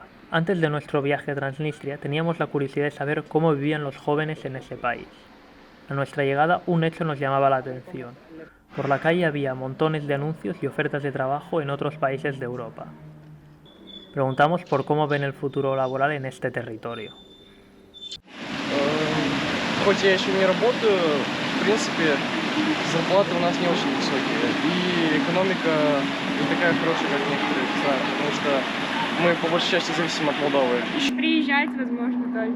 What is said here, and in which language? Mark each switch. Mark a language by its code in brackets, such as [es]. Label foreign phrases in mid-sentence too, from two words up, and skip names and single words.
[es] Antes de nuestro viaje a Transnistria, teníamos la curiosidad de saber cómo vivían los jóvenes en ese país. A nuestra llegada, un hecho nos llamaba la atención. Por la calle había montones de anuncios y ofertas de trabajo en otros países de Europa. Preguntamos por cómo ven el futuro laboral en este territorio. [ru] Хоть я еще не работаю, в принципе, зарплаты у нас не очень высокие. И экономика не такая хорошая, как в некоторых странах, потому что мы по большей части зависим от Молдовы. Приезжать, возможно, только.